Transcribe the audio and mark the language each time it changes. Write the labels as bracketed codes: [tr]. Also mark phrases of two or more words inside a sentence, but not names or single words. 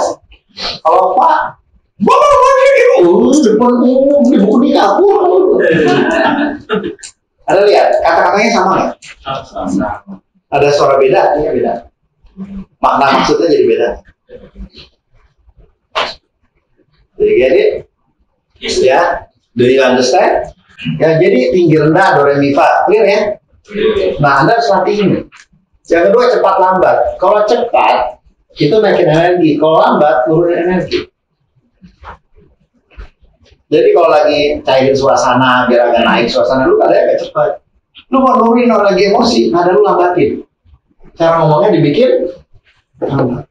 [id] Kalau Pak, Bapak begini, depan umum, di buku nikah. Ada lihat, kata-katanya sama nggak? Sama. Ada suara beda, artinya beda. Makna maksudnya jadi beda. Jadi [en] get it? Ya, do you understand? [id] Ya, jadi tinggi rendah do re mi fa, clear ya? Nah, Anda harus latih ini. Yang kedua cepat lambat. Kalau cepat itu naikin energi, kalau lambat turunin energi. Jadi kalau lagi cairin suasana biar agak naik suasana lu ada agak cepat. Lu mau nurunin orang lagi emosi, ada lu lambatin. Cara ngomongnya dibikin lambat.